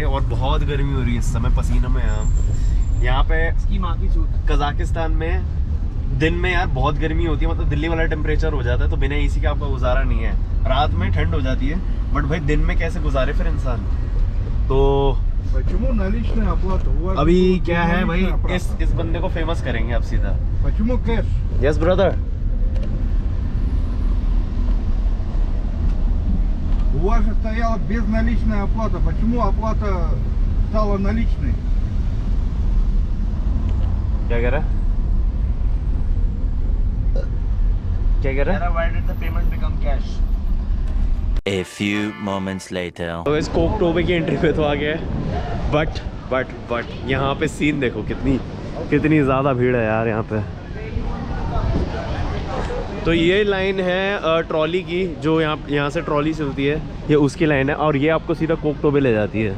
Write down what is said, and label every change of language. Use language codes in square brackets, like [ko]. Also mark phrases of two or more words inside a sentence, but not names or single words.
[hi] और बहुत गर्मी हो रही है इस समय, पसीना में हम यहाँ पे कजाकिस्तान में दिन में यार बहुत गर्मी होती है, मतलब दिल्ली वाला टेम्परेचर हो जाता है, तो बिना एसी का आपका गुजारा नहीं है। रात में ठंड हो जाती है बट भाई दिन में कैसे गुजारे फिर इंसान। तो अभी क्या है भाई, इस बंदे को फेमस करेंगे अब सीधा। [en] Yes brother. [ru] У вас же стояла безналичная оплата. Почему оплата стала наличной? [hi] क्या कह रहा है? क्या कह रहा है? [en] Why did the payment become cash? A few moments later. [hi] तो इस कोक टोबे की एंट्री पे तो आ गया है, बट यहाँ पे सीन देखो कितनी ज़्यादा भीड़ है यार यहाँ पे। तो ये लाइन है ट्रॉली की, जो यहाँ से ट्रॉली चलती है, ये उसकी लाइन है और ये आपको सीधा कोक टोबे ले जाती है।